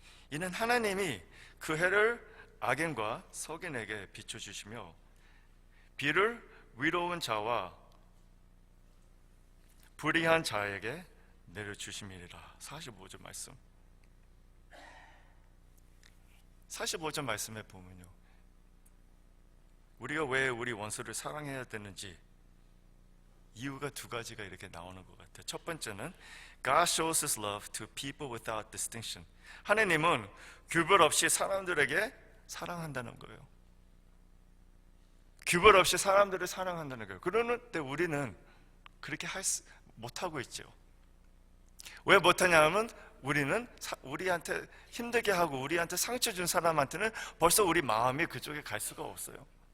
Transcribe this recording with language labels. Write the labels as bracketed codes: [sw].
[ko] 이는 하나님이 그 해를 악인과 석인에게 비춰주시며 비를 위로운 자와 불의한 자에게 내려주심이니라. 45절 말씀. 45절 말씀에 보면요, 우리가 왜 우리 원수를 사랑해야 되는지 이유가 두 가지가 이렇게 나오는 것 같아요. 첫 번째는 [en] God shows His love to people without distinction. [ko] 하나님은 규별 없이 사람들에게 사랑한다는 거예요. 규별 없이 사람들을 사랑한다는 거예요. 그런데 우리는 그렇게 못하고 있죠. 왜 못하냐면 우리는 우리한테 힘들게 하고 우리한테 상처 준 사람한테는 벌써 우리 마음이 그쪽에 갈 수가 없어요.